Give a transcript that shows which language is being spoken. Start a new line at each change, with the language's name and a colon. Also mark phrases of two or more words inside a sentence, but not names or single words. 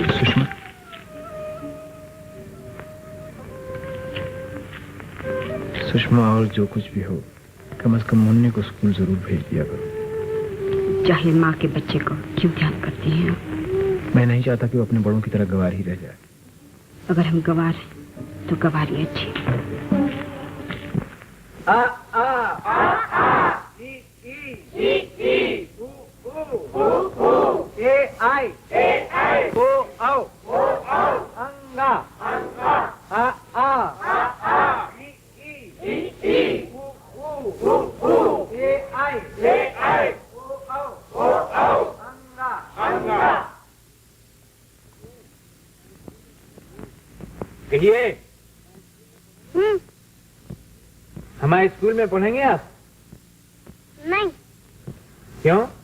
Hindi: सुषमा, सुषमा, और जो कुछ भी हो, कम से कम मुन्नी को स्कूल जरूर भेज दिया करो। जाहिल माँ के बच्चे को क्यों ध्यान करती हैं आप? मैं नहीं चाहता कि वो अपने बड़ों की तरह गवार ही रह जाए। अगर हम गवार हैं तो गवार ही अच्छी। आ आ आ आ ई ई ई ई उ उ ए आई ओ औ अंगा आ आ ई ई उ ए आई ओ औ अंगा। कहिए, हमारे स्कूल में पढ़ेंगे आप? नहीं। क्यों?